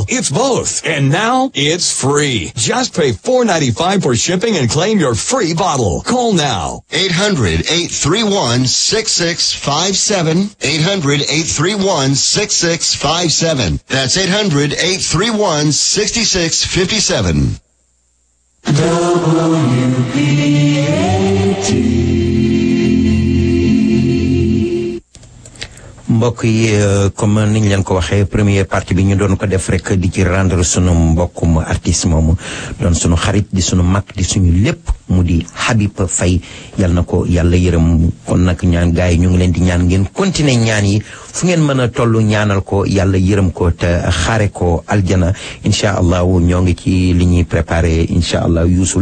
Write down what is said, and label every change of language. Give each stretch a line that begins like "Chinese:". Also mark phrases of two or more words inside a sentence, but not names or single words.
English: It's both. And now it's free. Just pay $4.95 for shipping and claim your free bottle. Call now. 800-831-6657. 800-831-6657. That's 800-831-6657.
Wolof: mbokk yi comme niñ leen ko waxee
French: première partie
Wolof: bi ñu doon ko def rek di ci rendre sunu mbokkum artiste moomu doon sunu xarit di sunu mag di suñu lépp mu di Habib Faye yal na ko yàlla yërëm kon nag ñaan gaay yi ñu ngi leen di ñaan ngeen continuer ñaan yi fu ngeen mën a tollu ñaanal ko yàlla yërëm ko te xaare ko aljana
Arabic: إن شاء الله
Wolof: ñoo ngi ci li ñuy préparé
Arabic: إن شاء الله
Wolof: Youssou